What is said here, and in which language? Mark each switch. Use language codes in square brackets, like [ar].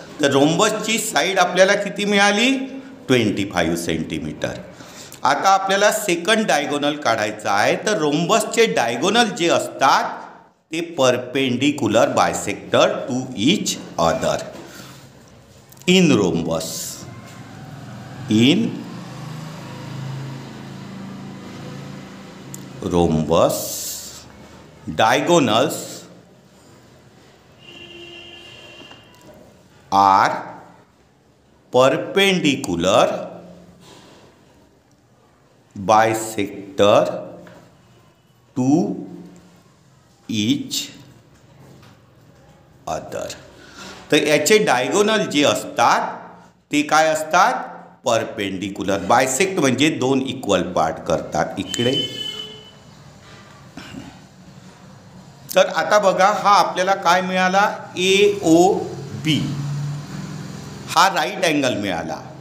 [mr] तर रोम्बसची साईड आपल्याला किती मिळाली 25 सेंटीमीटर. आता आपल्याला सेकंड डायगोनल काढायचा आहे. तर रोम्बसचे डायगोनल जे असतात ते [en] Perpendicular bisector to each other in rhombus. In rhombus diagonals are perpendicular bisector to each other. [mr] तर याचे डायगोनल जे असतात ते काय असतात परपेंडिक्युलर. बायसेक्ट म्हणजे दोन इक्वल पार्ट करतात इकडे. तर आता बघा हा आपल्याला काय मिळाला AOB हा राईट अँगल मिळाला